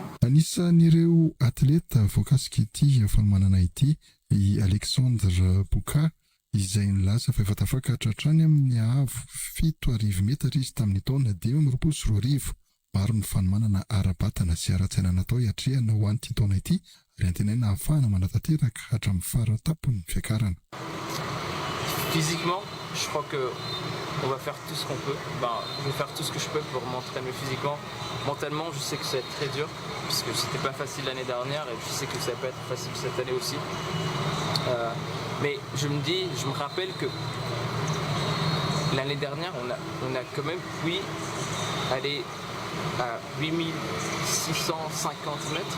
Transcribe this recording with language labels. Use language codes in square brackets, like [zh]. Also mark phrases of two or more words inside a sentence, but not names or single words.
[mg] Anisan'ireo atleta voakasika ity fanomanana ity i Alexandre Bouka izay nilaza fa efa tafaka hatratrany amin'ny avo 7,000 metatra izy tamin'ny taona 2024. Maro ny fanomanana ara-batana sy ara-tsaina natao hiatrehana ho an'ity taona ity ary antenaina ahafahana manatanteraka hatramin'ny faratapony fiakarana. [fr] Physiquement, je crois que on va faire tout ce qu'on peut. Je vais faire tout ce que je peux pour m'entraîner physiquement. Mentalement, je sais que ça va être très dur parce que c'était pas facile l'année dernière et je sais que ça va pas être facile cette année aussi. Mais je me rappelle que l'année dernière, on a quand même pu aller à 8650 mètres.